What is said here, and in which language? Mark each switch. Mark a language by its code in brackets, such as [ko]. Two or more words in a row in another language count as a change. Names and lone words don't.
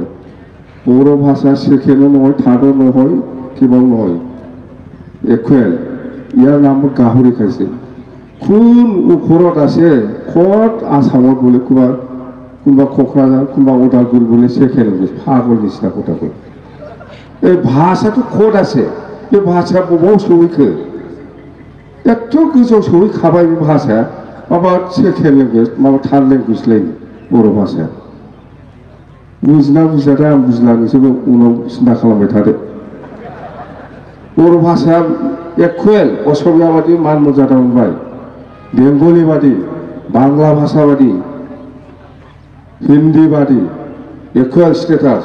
[as] বড়ো ভাষা ছেকেণ্ডো নহয়, থাৰ্ডো নহয়, কিবাও নহয়, ইকুৱেল। ইয়াৰ নাম গাহৰি খাইছে। কোন ওপৰত আছে, ক'ত আসামত বোলে কোনোবা কোকৰাঝাৰ, কোনোবা ওদালগুৰি বোলে [en] second language, [as] পাগল নিচিনা কথা কয়। এই ভাষাটো ক'ত আছে? এই ভাষা [brx] बबाव सहैखो? एथ' गोजौ सहैखाबाय बे भाषाया, माबा [en] second language, [brx] माबा [en] third language [brx] लायनो बर' भाषाया। बुजिना बुजियाथाय आं बुजिला, नोंसोरबो उनाव सिन्था खालामबाय थादो। बर' भाषाया इकुवेल, असमिया बादि मान मर्यादा मोनबाय, बेंगली बादि, बांला भाषा बादि, हिन्दी बादि [en] equal status.